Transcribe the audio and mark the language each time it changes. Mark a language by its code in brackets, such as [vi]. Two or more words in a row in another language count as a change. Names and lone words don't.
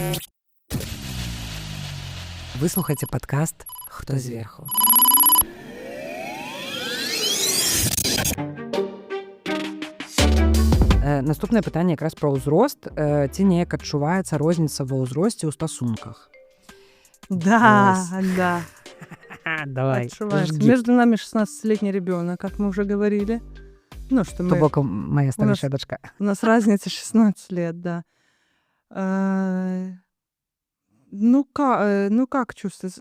[be] Выслухайце падкаст «Хто зверху». Наступнае пытанне якраз пра ўзрост. Ці неяк адчуваецца розніца ва ўзросце ў стасунках? [ru] Да. Давай. Между нами 16-летний ребенок, как мы уже говорили. Ну, что [be] То бок [ru] моя старшая дочка. У нас разница 16 лет, да. Ну, как чувствуется?